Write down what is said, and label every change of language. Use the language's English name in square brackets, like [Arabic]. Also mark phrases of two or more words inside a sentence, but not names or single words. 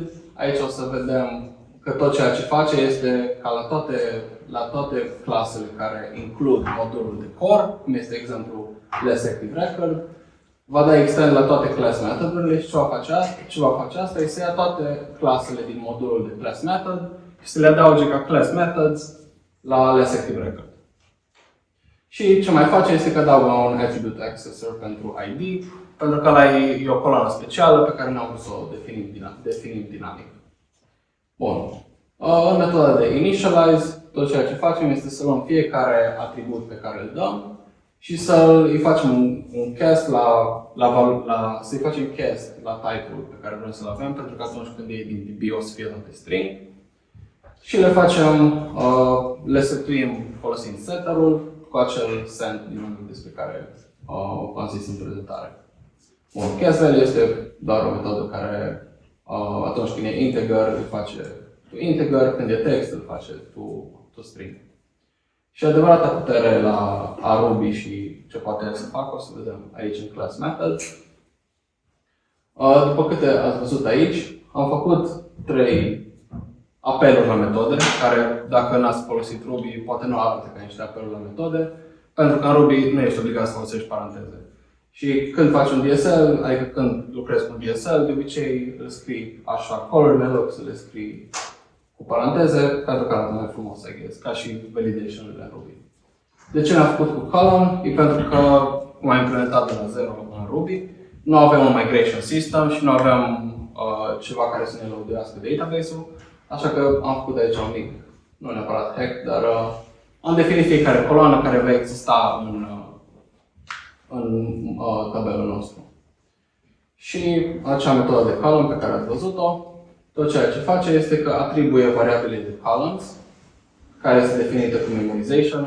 [Romanian] Aici o să vedem că tot ceea ce face este ca la toate clasele care includ modulul de core, cum este exemplu Less Active Record, va da extend la toate class metodurile și ce va face asta este să ia toate clasele din modulul de [English] class method [Romanian] și să le adauge ca [English] class methods [Romanian] la Less Active Record. Și ce mai face este că adaugă un attribute accessor pentru ID, pentru că ăla e o coloană specială pe care n-am vrut să o definim dinamic. Bun. În metoda de initialize, tot ceea ce facem este să luăm fiecare atribut pe care îl dăm și să-i facem un cast să-i facem cast la type-ul pe care vrem să-l avem, pentru că atunci când e din DB o să fie toate string. Și le setuim folosind setter-ul cu acel send dinamic despre care am zis în prezentare. Bun, [English] cast value [Romanian] este doar o metodă care atunci când e integer îl face [English] to integer, [Romanian] când e text îl face [English] to string. [Romanian] Și adevărata putere a Ruby și ce poate el să facă o să vedem aici în class method. După câte ați văzut aici, am făcut 3 apeluri la metode, care dacă n-ați folosit Ruby, poate nu arată ca niște apeluri la metode, pentru că în Ruby nu ești obligat să folosești paranteze. Și când faci un DSL, adică când lucrezi cu un DSL, de obicei îl scrii așa color, în loc să le scrii cu paranteze, pentru că arată mai frumos, [English] I guess, [Romanian] ca și validation-urile în Ruby. De ce l-am făcut cu column? E pentru că, cum am implementat de la zero în Ruby, nu avem un [English] migration system [Romanian] și nu avem ceva care să ne loaduiască database-ul, așa că am făcut aici un mic, nu neapărat hack, dar am definit fiecare coloană care va exista în tabelul nostru. Și acea metodă de column pe care ați văzut-o, tot ceea ce face este că atribuie variabile de columns, care este definită cu memorization.